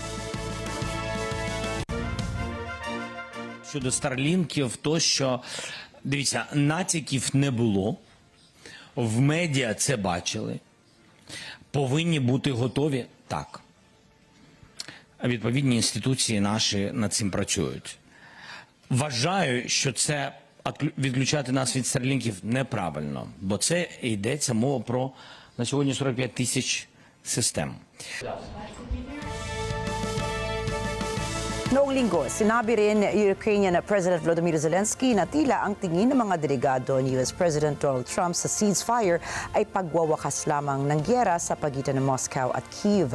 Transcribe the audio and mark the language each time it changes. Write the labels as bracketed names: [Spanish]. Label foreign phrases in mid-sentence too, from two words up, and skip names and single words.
[Ukrainian] Щодо старлінків, то що, дивіться, натяків не було, в медіа це бачили, повинні бути готові, так. Відповідні інституції наші над цим працюють. Вважаю, що це відключати нас від старлінків неправильно, бо це йдеться мова про на сьогодні 45 тисяч систем. [Filipino] Noong linggo, sinabi rin ni [English] Ukrainian President [Filipino] Volodymyr Zelenskyy na tila ang tingin ng mga delegado ni [English] US President [Filipino] Donald Trump sa ceasefire ay pagwawakas lamang ng gyera sa pagitan ng Moscow at Kyiv.